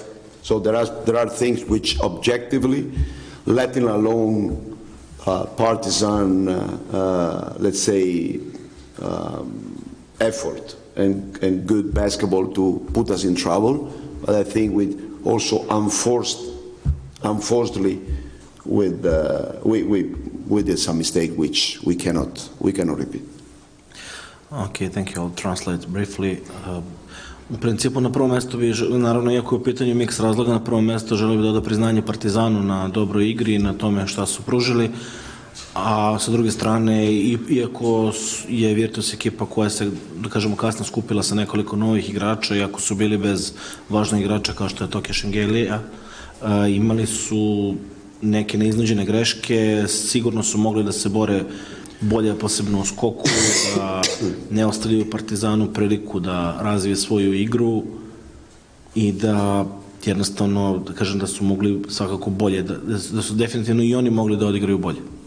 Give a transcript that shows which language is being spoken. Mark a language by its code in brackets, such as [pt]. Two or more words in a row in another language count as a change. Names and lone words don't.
[en] So there are things which objectively, letting alone Partizan, let's say, effort and good basketball to put us in trouble. But I think we also unfortunately, we did some mistake which we cannot repeat. Okay, thank you. I'll translate briefly. [sr] U principu na prvom mjestu bi, naravno, iako je u pitanju miks razloga, na prvom mjestu želio bi da oda priznanje Partizanu na dobroj igri i na tome šta su pružili, a sa druge strane, iako je Virtus ekipa koja se, da kažemo, kasno skupila sa nekoliko novih igrača, iako su bili bez važnog igrača kao što je Toke Şengelija, imali su neke neiznuđene greške, sigurno su mogli da se bore bolje, posebno u skoku, da ne ostavljaju Partizanu priliku da razvije svoju igru i da jednostavno, da kažem da su mogli svakako bolje, da su definitivno i oni mogli da odigraju bolje.